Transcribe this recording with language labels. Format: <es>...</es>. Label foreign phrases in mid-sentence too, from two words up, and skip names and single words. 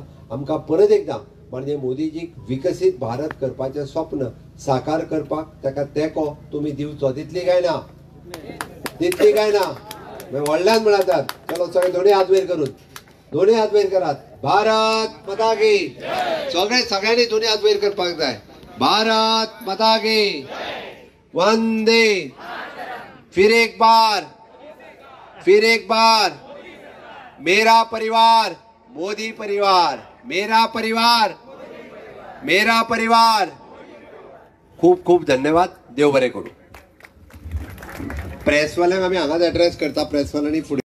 <kok>आमकां परत एकदां माननीय मोदीजीक विकसीत भारत करपाचें स्वप्न साकार करपाक ताका तेंको तुमी दिवचो. दितली काय ना? दितली काय ना? व्हडल्यान म्हणातात. चलो सगळे दोन्ही हात वयर करून, दोन्ही हात वयर करात.</kok> <hi>भारत माता की</hi> <kok>सगळ्यांनी दोन्ही हात वयर करपाक जाय.</kok> <hi>भारत माता की वंदे. फिर एक बार मेरा परिवार मोदी परिवार, मेरा परिवार.</hi> <kok>खूप खूप धन्यवाद. देव बरें करूं. प्रेसवाल्यांक आमी हांगाच एड्रेस करता. प्रेसवाल्यांनी फुडें</kok>